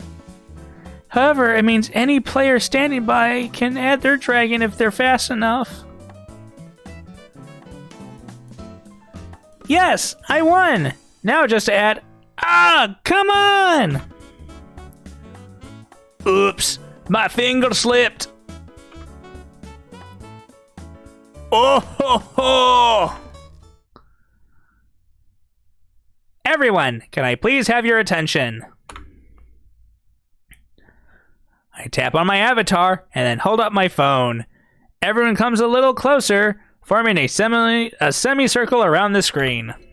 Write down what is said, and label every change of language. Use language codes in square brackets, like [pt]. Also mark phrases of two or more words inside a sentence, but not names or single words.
[en] However, it means any player standing by can add their dragon if they're fast enough. Yes, I won! Now just to add... Ah, come on! Oops, my finger slipped. Oh ho ho! Everyone, can I please have your attention? I tap on my avatar and then hold up my phone. Everyone comes a little closer, forming a semicircle around the screen.